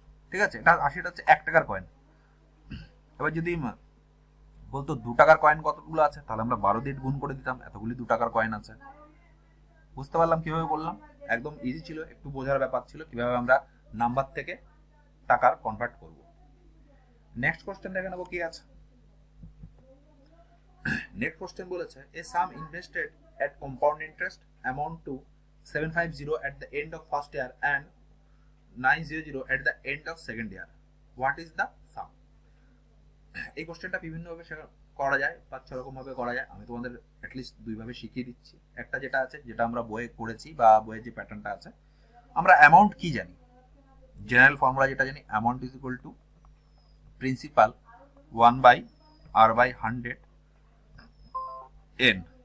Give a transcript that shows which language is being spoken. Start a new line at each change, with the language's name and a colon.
Bangla: ঠিক আছে, এটা 80টা হচ্ছে 1 টাকার কয়েন। এবার যদি বলতো 2 টাকার কয়েন কতগুলো আছে, তাহলে আমরা 12 দিয়ে গুণ করে দিতাম, এতগুলি 2 টাকার কয়েন আছে। বুঝতে পারলাম কিভাবে বললাম, একদম ইজি ছিল, একটু বোঝার ব্যাপার ছিল কিভাবে আমরা নাম্বার থেকে টাকার কনভার্ট করব। নেক্সট কোশ্চেন দেখে নেবো কি আছে। নেক্সট কোশ্চেন বলেছে
English: A sum invested at compound interest amount to 750 at the end of first year and 900 at the end of second year. What is the sum?
Bangla: এই কোশ্চেনটা বিভিন্ন ভাবে করা যায়, 5-6 রকম ভাবে করা যায়। আমি তোমাদের অ্যাটলিস্ট 2 ভাবে শিখিয়ে দিচ্ছি। একটা যেটা আছে, যেটা আমরা বইয়ে করেছি বা বইয়ের যে প্যাটার্নটা আছে, আমরা অ্যামাউন্ট কি জানি, জেনারেল ফর্মুলা যেটা জানি, amount is equal to principal 1/r/100 n।